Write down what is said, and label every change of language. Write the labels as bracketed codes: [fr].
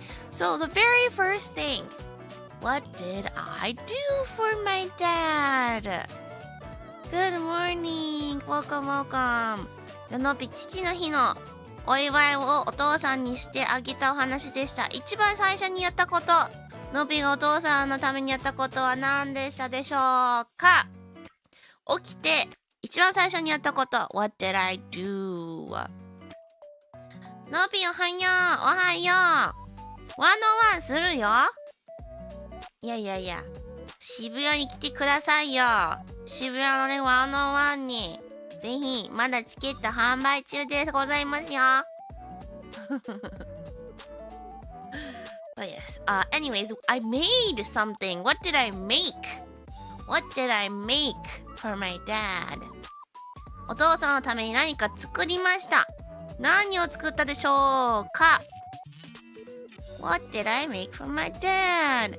[en] So the very first thing, what did I do for my dad? Good morning. Welcome, welcome. [ja] のび父の日のお祝いをお父さんにしてあげたお話でした。一番最初にやったこと、のびがお父さんのためにやったことは何でしたでしょうか？起きて一番最初にやったこと。 [en] What did I do? [ja] のびおはよう、おはよう。101するよ。いや。渋谷に来てくださいよ。渋谷のね、101に。ぜひ、まだチケット販売中でございますよ。 [en] But yes, anyways, I made something. What did I make? What did I make for my dad? [ja] お父さんのために何か作りました。何を作ったでしょうか？ [en] What did I make for my dad?